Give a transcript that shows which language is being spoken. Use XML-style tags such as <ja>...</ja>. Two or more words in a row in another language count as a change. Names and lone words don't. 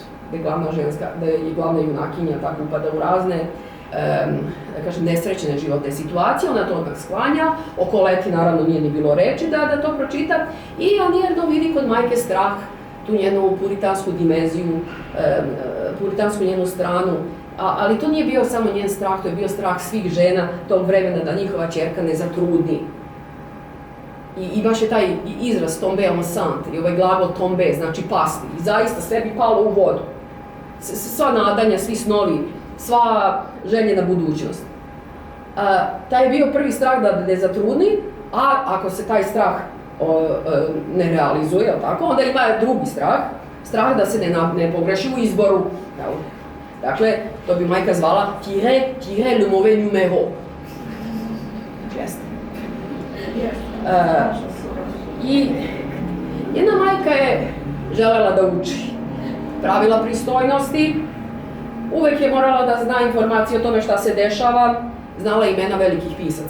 <sr>da je glavna junakinja tako upada u razne nesrećene životne situacije, ona to odmah sklanja, oko leti naravno nije ni bilo reči da to pročita i Annie Ernaux vidi kod majke strah, tu njenu puritansku dimenziju, puritansku njenu stranu, ali to nije bio samo njen strah, to je bio strah svih žena tog vremena da njihova ćerka ne zatrudni. I baš je taj izraz</sr> <fr>tombe enceinte,</fr> <sr>i ovaj glagol tombe, znači pasti, i zaista sve bi palo u vodu. Sva nadanja, svi snovi, sva željena budućnost. Taj je bio prvi strah da ne zatrudni, a ako se taj strah ne realizuje, tako, onda ima drugi strah da se ne pogreši u izboru. Dakle, to bi majka zvala</sr> <fr>tirer le mauvais numéro.</fr> <sr>Jeste. I jedna majka je želela da uči pravila pristojnosti, uvek je morala da zna informacije o tome šta se dešava, znala imena velikih pisaca.</sr>